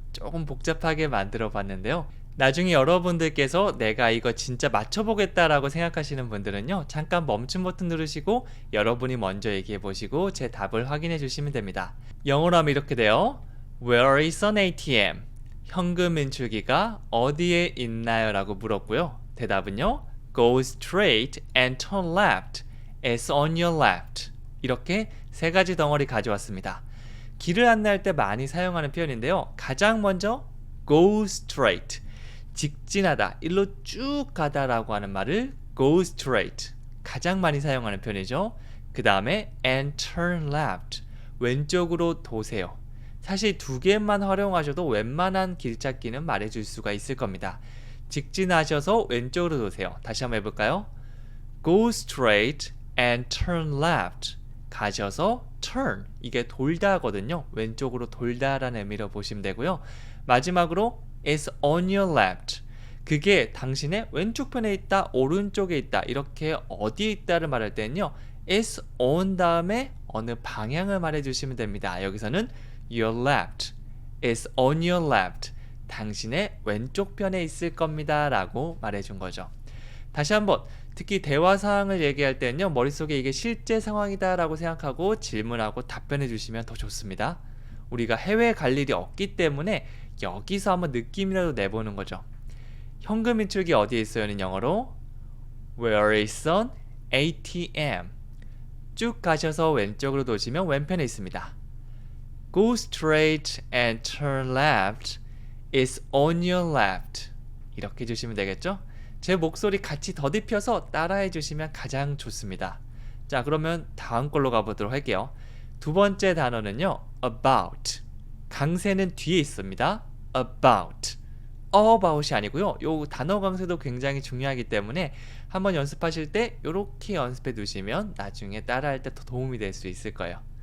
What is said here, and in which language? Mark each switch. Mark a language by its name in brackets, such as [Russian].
[Korean] 조금 복잡하게 만들어 봤는데요. 나중에 여러분들께서 내가 이거 진짜 맞춰보겠다라고 생각하시는 분들은요, 잠깐 멈춤 버튼 누르시고 여러분이 먼저 얘기해 보시고 제 답을 확인해 주시면 됩니다. 영어로 하면 이렇게 돼요. [English] Where is an ATM? [Korean] 현금 인출기가 어디에 있나요? 라고 물었고요. 대답은요, [English] Go straight and turn left. It's on your left. [Korean] 이렇게 세 가지 덩어리 가져왔습니다. 길을 안내할 때 많이 사용하는 표현인데요. 가장 먼저 go straight, 직진하다, 일로 쭉 가다라고 하는 말을 go straight, 가장 많이 사용하는 표현이죠. 그 다음에 [English] and turn left, [Korean] 왼쪽으로 도세요. 사실 두 개만 활용하셔도 웬만한 길 찾기는 말해줄 수가 있을 겁니다. 직진하셔서 왼쪽으로 도세요. 다시 한번 해볼까요? [English] Go straight and turn left. [Korean] 가셔서 turn, 이게 돌다거든요. 왼쪽으로 돌다라는 의미로 보시면 되고요. 마지막으로 [English] is on your left. [Korean] 그게 당신의 왼쪽 편에 있다, 오른쪽에 있다, 이렇게 어디에 있다를 말할 때는요, is on 다음에 어느 방향을 말해주시면 됩니다. [English] 여기서는 your left, is on your left. [Korean] 당신의 왼쪽 편에 있을 겁니다 라고 말해준 거죠. 다시 한번, 특히 대화 상황을 얘기할 때는요, 머릿속에 이게 실제 상황이다 라고 생각하고 질문하고 답변해 주시면 더 좋습니다. 우리가 해외에 갈 일이 없기 때문에 여기서 한번 느낌이라도 내보는 거죠. 현금 인출기 어디에 있어요는 영어로 [English] Where is an ATM? [Korean] 쭉 가셔서 왼쪽으로 도시면 왼편에 있습니다. [English] Go straight and turn left. It's on your left. [Korean] 이렇게 해주시면 되겠죠? 제 목소리 같이 더듬혀서 따라해 주시면 가장 좋습니다. 자, 그러면 다음 걸로 가보도록 할게요. 두 번째 단어는요, about. 강세는 뒤에 있습니다. about. about이 아니고요. 요 단어 강세도 굉장히 중요하기 때문에 한번 연습하실 때 이렇게 연습해 두시면 나중에 따라할 때 더 도움이 될 수 있을 거예요.